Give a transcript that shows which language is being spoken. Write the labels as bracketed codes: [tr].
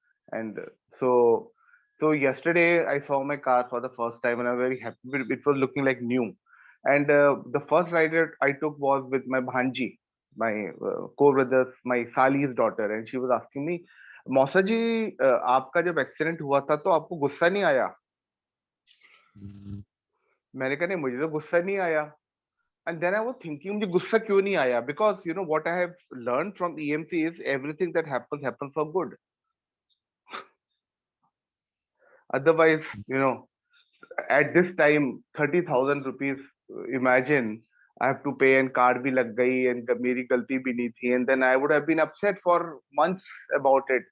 [en] And so yesterday I saw my car for the first time and I'm very happy. It was looking like new. And the first ride I took was with my bhanji, my co-brother, my Sali's daughter, and she was asking me, "Mausa ji, [hi] आपका जब accident हुआ था तो आपको गुस्सा नहीं आया?" मैंने कहा नहीं, मुझे तो गुस्सा नहीं आया. [en] And then I was thinking, [hi] मुझे गुस्सा क्यों नहीं आया? [en] Because what I have learned from EMC is everything that happens for good. Otherwise, at this time, 30,000 rupees, imagine I have to pay and card [hi] bhi lag gayi [en] and [hi] meri galti bhi nahi thi, [en] and then I would have been upset for months about it.